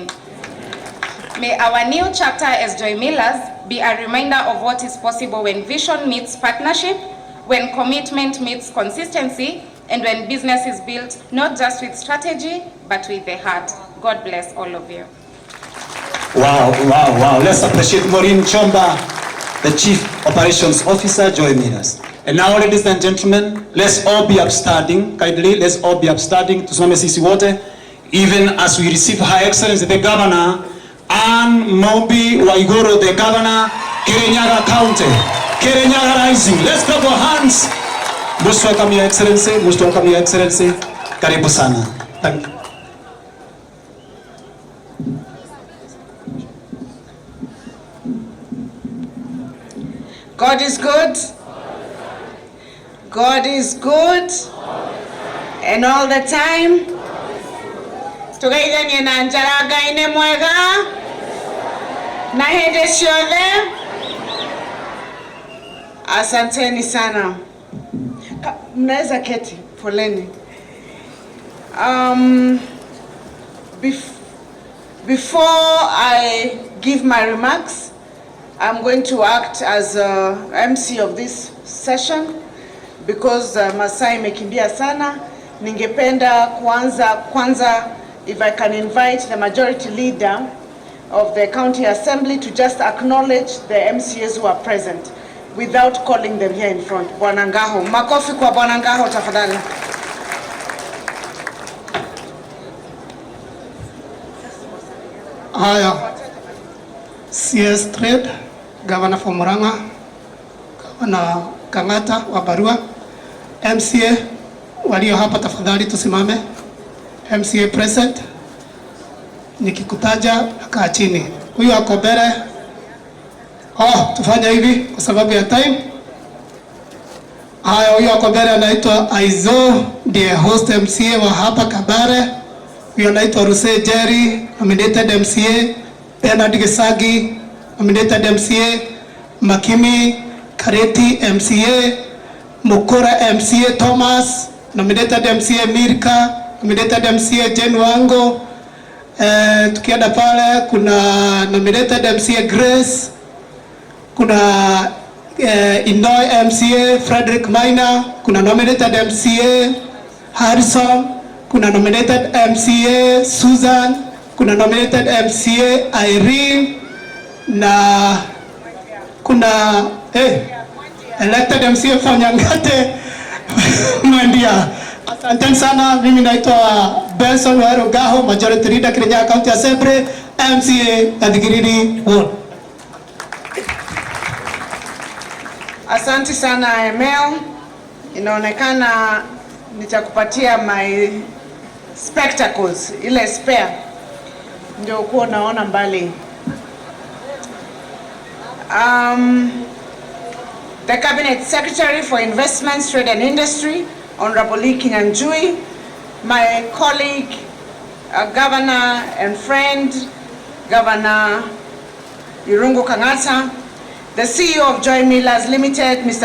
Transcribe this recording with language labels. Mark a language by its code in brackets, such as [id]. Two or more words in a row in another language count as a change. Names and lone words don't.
[en] May our new chapter as Joy Millers be a reminder of what is possible when vision meets partnership, when commitment meets consistency, and when business is built not just with strategy, but with the heart. God bless all of you. Wow, wow, wow. Let's appreciate Maureen Chomba, the Chief Operations Officer, Joy Millers. And now, ladies and gentlemen, let's all be upstanding. Kindly, let's all be upstanding. [sw] Tusimame sisi wote, [en] even as we receive Her Excellency the Governor, Anne Mobi Waiguru, the Governor, Kirinyaga County, Kirinyaga Rising. Let's clap our hands. Most welcome, Your Excellency. Most welcome, Your Excellency. [sw] Karibu sana. [en] Thank you. God is good. God is good. And all the time. [ki] Tugaithanie na njara Ngai nĩ mwega. Na hĩndĩ ciothe. [sw] Asanteni sana. Mnaweza keti, poleni. [en] Before I give my remarks, I'm going to act as MC of this session because [sw] masaa imekimbia sana. Ningependa kwanza [en] if I can invite the majority leader of the county assembly to just acknowledge the MCAs who are present without calling them here in front. [sw] Bwana Ngaho, makofi kwa Bwana Ngaho tafadhali. Haya, CS Trade, Governor for Murang'a, Governor Kang'ata wa Barua, MCA walio hapa tafadhali tusimame. MCA present, nikikutaja kaa chini. Huyu ako mbele. Tufanya hivi kwa sababu ya time. Haya, huyu ako mbele anaitwa Aizo, ndiye host MCA wa hapa Kabare. Huyu anaitwa Ruse Jerry, nominated MCA. Bernard Gisagi, nominated MCA. Makimi Kareti MCA. Mukura MCA Thomas, nominated MCA. Mirka, nominated MCA. Jen Wango. Tukienda pale kuna nominated MCA Grace. Kuna Inoi MCA Frederick Maina. Kuna nominated MCA Harrison. Kuna nominated MCA Susan. Kuna nominated MCA Irene. Na kuna elected MCA Fanyangate Mwendia. Asante sana. Mimi naitwa Benson Wairo Gaho, [en] majority leader [sw] Kirinyaga County Assembly, MCA Adigiriri Ward. Asante sana Emel. Inaonekana nitakupatia [en] my spectacles, [sw] ile spare ndio uko naona mbali. [en] The Cabinet Secretary for Investments, Trade and Industry, Honorable Kinyanjui, my colleague, Governor and friend, Governor Irungu Kang'ata, the CEO of Joy Millers Limited, Mr.